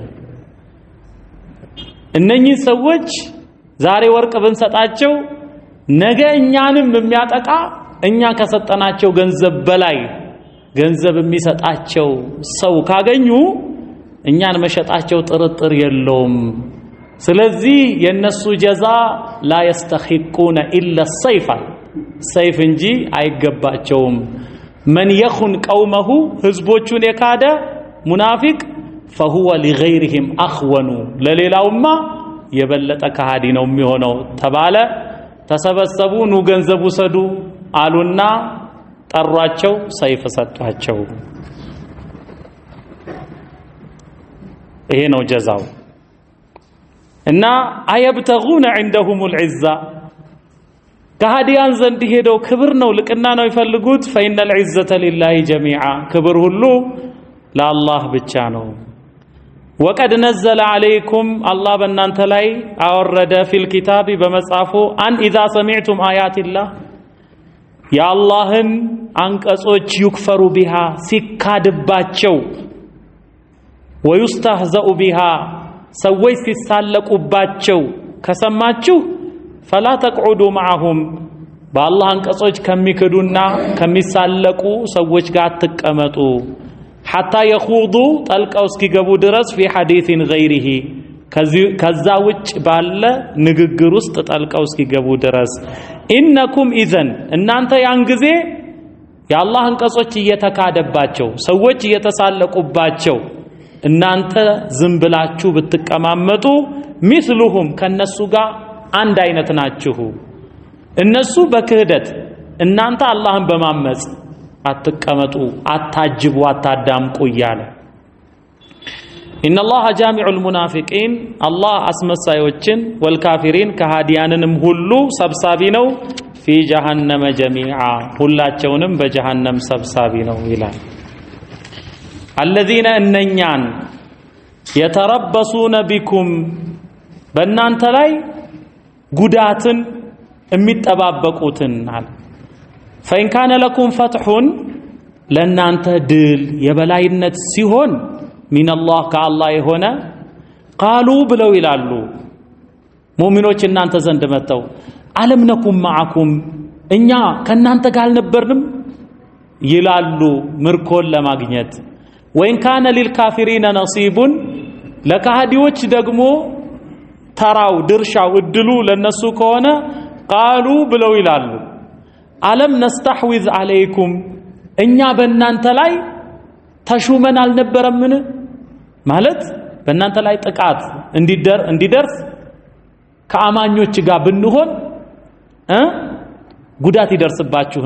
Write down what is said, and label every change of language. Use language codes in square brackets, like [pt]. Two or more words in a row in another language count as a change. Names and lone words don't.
[am] እነኚህ ሰዎች ዛሬ ወርቅ ብንሰጣቸው ነገ እኛንም የሚያጠቃ እኛ ከሰጠናቸው ገንዘብ በላይ ገንዘብ የሚሰጣቸው ሰው ካገኙ እኛን መሸጣቸው ጥርጥር የለውም። ስለዚህ የነሱ ጀዛ [ar] لا يستحقون إلا السيف [am] ሰይፍ እንጂ አይገባቸውም። [ar] من يخن قومه [am] ህዝቦቹን የካደ ሙናፊቅ [ar] فهو لغيرهم أخون [am] ለሌላውማ የበለጠ ከሃዲ ነው የሚሆነው ተባለ። ተሰበሰቡ። ኑ ገንዘብ ውሰዱ አሉና ጠሯቸው፣ ሰይፍ ሰጧቸው። ይሄ ነው ጀዛው። እና [ar] أيبتغون عندهم العزة [am] ከሃዲያን ዘንድ ሄደው ክብር ነው ልቅና ነው ይፈልጉት። [ar] فإن العزة لله جميعا [am] ክብር ሁሉ ለአላህ ብቻ ነው። [ar] وقد نزل عليكم الله [am] በእናንተ ላይ አወረደ [ar] في الكتاب [am] በመጻፉ [ar] أن إذا سمعتم آيات الله [am] የአላህን አንቀጾች [ar] يكفر بها [am] ሲካድባቸው [ar] ويستهزأ بها [am] ሰዎች ሲሳለቁባቸው ከሰማችሁ [ar] فلا تقعدوا معهم [am] በአላህ አንቀጾች ከሚክዱና ከሚሳለቁ ሰዎች ጋር አትቀመጡ [ar] حتى يخوضوا [am] ጠልቀው እስኪገቡ ድረስ [ar] في حديث غيره [am] ከዛ ውጭ ባለ ንግግር ውስጥ ጠልቀው እስኪገቡ ድረስ [ar] إنكم إذن [am] እናንተ ያን ጊዜ የአላህ አንቀጾች እየተካደባቸው ሰዎች እየተሳለቁባቸው እናንተ ዝም ብላችሁ ብትቀማመጡ مثلهم ከነሱ ጋር አንድ አይነት ናችሁ። እነሱ በክህደት እናንተ አላህን በማመጽ አትቀመጡ፣ አታጅቡ፣ አታዳምቁ እያለ [ar] إن الله جامع المنافقين [am] الله አስመሳዮችን والكافرين ከሃዲያንንም ሁሉ ሰብሳቢ ነው [ar] في جهنم جميعا [am] ሁላቸውንም በጀሃነም ሰብሳቢ ነው ይላል። الذين እነኛን [ar] يتربصون بكم [am] በእናንተ ላይ ጉዳትን የሚጠባበቁትን አለ። [ar] فإن كان لكم فتح [am] ለእናንተ ድል የበላይነት ሲሆን [ar] من الله [am] ከአላህ የሆነ قالوا ብለው ይላሉ ሙእሚኖች እናንተ ዘንድ መጥተው [ar] ألم نكن معكم [am] እኛ ከናንተ ጋር አልነበርንም ይላሉ ምርኮን ለማግኘት። [ar] وإن كان للكافرين نصيب [am] ለካህዲዎች ደግሞ ተራው ድርሻው እድሉ ለነሱ ከሆነ ቃሉ ብለው ይላሉ [ar] ألم نستحوذ عليكم [am] እኛ በእናንተ ላይ ተሹመን አልነበረምን? ማለት በእናንተ ላይ ጥቃት እንዲደርስ ከአማኞች ጋር ብንሆን ጉዳት ይደርስባችሁ